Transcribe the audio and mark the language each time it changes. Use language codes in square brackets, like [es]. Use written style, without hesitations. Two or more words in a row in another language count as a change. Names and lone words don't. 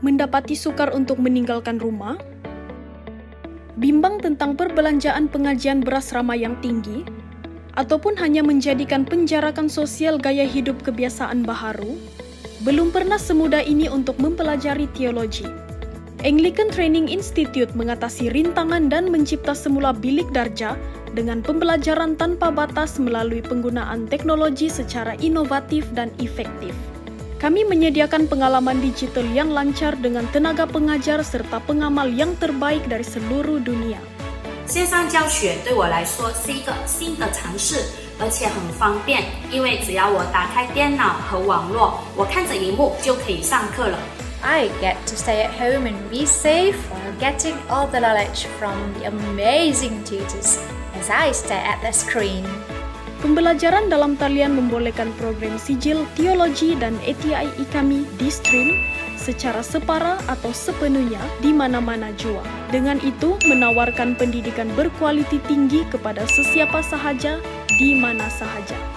[ms] mendapati sukar untuk meninggalkan rumah, bimbang tentang perbelanjaan pengajian berasrama yang tinggi, ataupun hanya menjadikan penjarakan sosial gaya hidup kebiasaan baharu, belum pernah semudah ini untuk mempelajari teologi. Anglican Training Institute mengatasi rintangan dan mencipta semula bilik darjah dengan pembelajaran tanpa batas melalui penggunaan teknologi secara inovatif dan efektif. Kami menyediakan pengalaman digital yang lancar dengan tenaga pengajar serta pengamal yang terbaik dari seluruh dunia. [zh] 线上教学对我来说是一个新的尝试，而且很方便，因为只要我打开电脑和网络，我看着荧幕就可以上课了。 [en] I get to stay at home and be safe while getting all the knowledge from the amazing tutors as I stare at the screen. [ms] Pembelajaran dalam talian membolehkan program sijil, teologi, dan ATI IKAMI di stream secara separa atau sepenuhnya di mana-mana jua. Dengan itu, menawarkan pendidikan berkualiti tinggi kepada sesiapa sahaja, di mana sahaja.